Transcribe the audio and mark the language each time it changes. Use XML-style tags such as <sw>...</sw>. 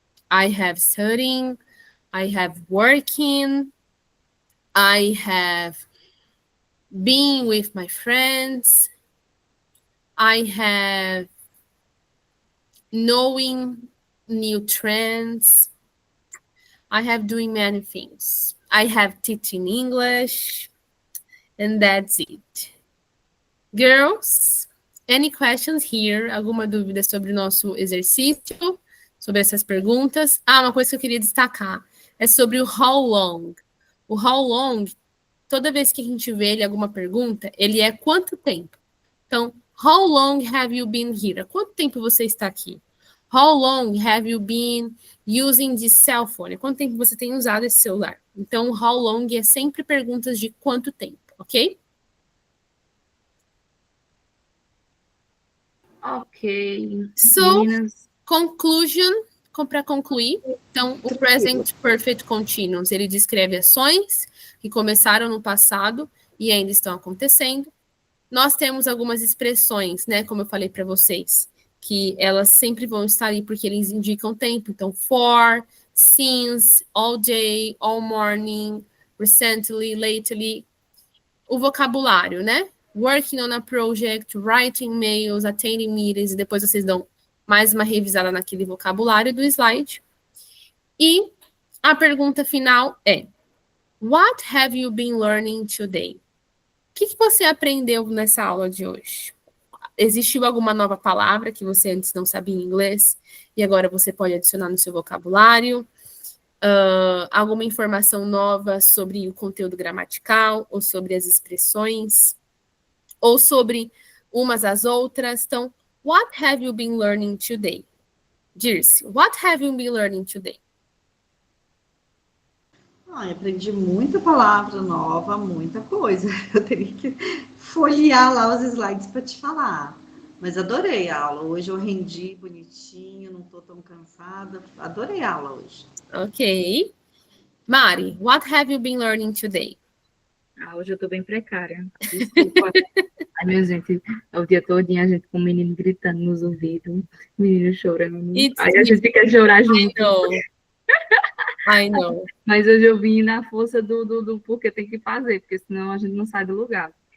<en>I have studying, I have working, I have been with my friends, I have knowing new trends, I have doing many things. I have teaching English, and that's it. Girls, any questions here?</en> <pt>Alguma dúvida sobre o nosso exercício? Sobre essas perguntas? Uma coisa que eu queria destacar é sobre o how long. O how long, toda vez que a gente vê ele alguma pergunta, ele é quanto tempo.</pt> <en>Então, how long have you been here?</en> <pt>Quanto tempo você está aqui?</pt> <en>How long have you been using this cell phone?</en> <pt>Quanto tempo você tem usado esse celular? Então, how long é sempre perguntas de quanto tempo, ok? Ok.</pt> <en>So,</en> <pt>Meninas, conclusion, para concluir, então, o present perfect continuous, ele descreve ações que começaram no passado e ainda estão acontecendo. Nós temos algumas expressões, né, como eu falei para vocês, que elas sempre vão estar ali porque eles indicam tempo.</pt> <en>Então, for, since, all day, all morning, recently, lately.</en> <pt>O vocabulário, né?</pt> <en>Working on a project, writing mails, attending meetings,</en> <pt>e depois vocês dão mais uma revisada naquele vocabulário do slide. E a pergunta final é:</pt> <en>What have you been learning today?</en> <pt>O que você aprendeu nessa aula de hoje? Existiu alguma nova palavra que você antes não sabia em inglês e agora você pode adicionar no seu vocabulário? Alguma informação nova sobre o conteúdo gramatical ou sobre as expressões? Ou sobre umas às outras?</pt> <en>Então, what have you been learning today? Dirce, what have you been learning today?</en> <pt>Aprendi muita palavra nova, muita coisa. Eu teria que folhear lá os slides para te falar. Mas adorei a aula. Hoje eu rendi bonitinho, não estou tão cansada. Adorei a aula hoje. Ok.</pt> <en>Mari, what have you been learning today?</en> <pt>hoje eu tô bem precária. Desculpa. Ai, minha gente, o dia todinho a gente com o menino gritando nos ouvidos, menino chorando. Aí a gente quer chorar junto.</pt> <en>I know.</en> <pt>Mas hoje eu vim na força do porque tem que fazer, porque senão a gente não sai do lugar.</pt>